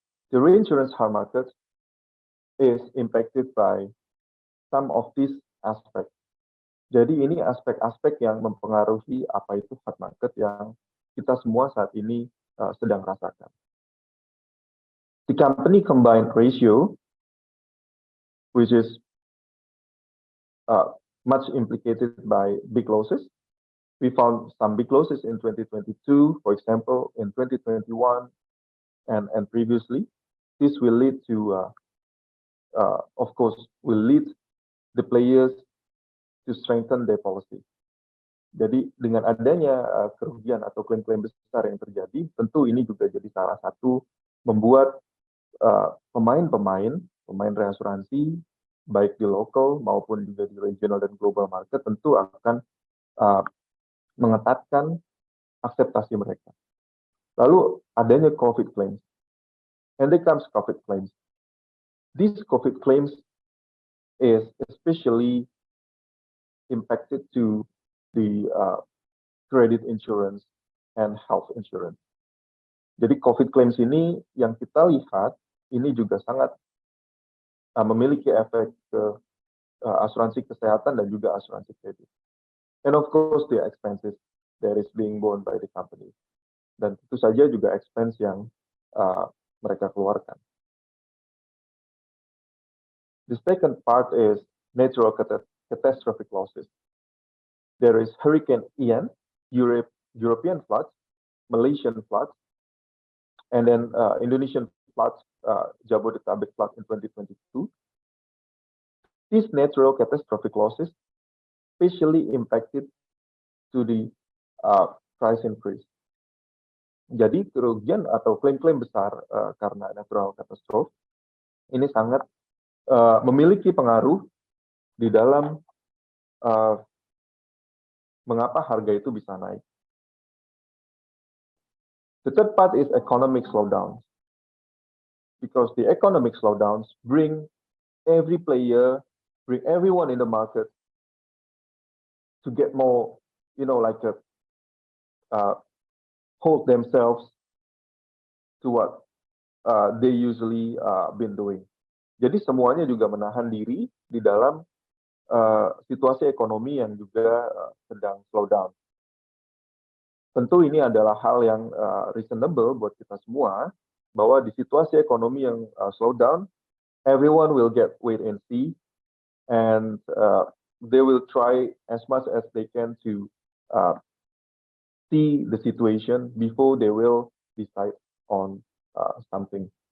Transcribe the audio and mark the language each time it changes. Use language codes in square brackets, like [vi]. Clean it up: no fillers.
[en] The reinsurance hard market is impacted by some of these aspects. [id] Jadi ini aspek-aspek yang mempengaruhi apa itu hard market yang kita semua saat ini sedang rasakan. [en] The company combined ratio, which is much implicated by big losses. We found some big losses in 2022, for example, in 2021 and previously. This will lead to, of course, will lead the players to strengthen their policy. [id] Jadi dengan adanya kerugian atau klaim-klaim besar yang terjadi, tentu ini juga jadi salah satu membuat pemain reasuransi, baik di lokal maupun juga di regional dan global market, tentu akan mengetatkan akseptasi mereka. Lalu adanya COVID claims. [en] And there comes COVID claims. These COVID claims is especially impacted to the credit insurance and health insurance. [id] Jadi COVID claims ini yang kita lihat ini juga sangat memiliki efek ke asuransi kesehatan dan juga asuransi kredit. [en] And of course the expenses that is being borne by the company. [id] Dan tentu saja juga expense yang mereka keluarkan. [en] The second part is natural catastrophic losses. There is Hurricane Ian, European floods, Malaysian floods, and then Indonesian floods, Jabodetabek flood in 2022. These natural catastrophic losses especially impacted to the price increase. [id] Jadi kerugian atau klaim-klaim besar karena natural catastrophe ini sangat memiliki pengaruh di dalam mengapa harga itu bisa naik. [en] The third part is economic slowdowns. Because the economic slowdowns bring every player, bring everyone in the market to get more, like hold themselves to what they usually been doing. [id] Jadi semuanya juga menahan diri di dalam situasi ekonomi yang juga sedang slow down. Tentu ini adalah hal yang reasonable buat kita semua, bahwa di situasi ekonomi yang slow down, [en] everyone will get wait and see, and they will try as much as they can to see the situation before they will decide on something.